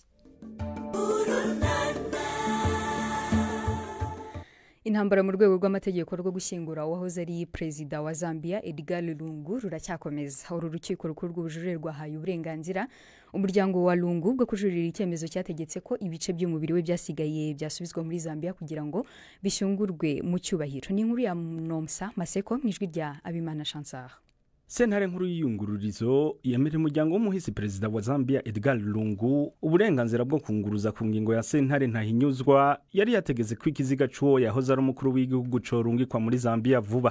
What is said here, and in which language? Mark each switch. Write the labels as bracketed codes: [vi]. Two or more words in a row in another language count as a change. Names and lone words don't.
[rw] Intambara mu rwego rw'amategeko rwo gushyingura uwahoze ari perezida wa Zambia Edgar Lungu ruracyakomeza. Uru rukiko rukuru rw'ubujurire rwahaye uburenganzira umuryango wa Lungu bwo kujuririra icyemezo cyategetse ko ibice by'umubiri we byasigaye byasubizwa muri Zambia kugira ngo bishyungurwe mu cyubahiro. Ni inkuru ya Nomsa Maseko mu ijwi rya Abimana Chansar. [rn] Sentare nkuru y'iyungururizo yemerera umuryango w'umuhisi perezida wa Zambia Edgar Lungu uburenganzira bwo kunguruza ku ngingo ya sentare ntahinyuzwa yari yategeze ko ikiziga cy'uwo yahoze ari umukuru w'igihugu corungikwa muri Zambia vuba.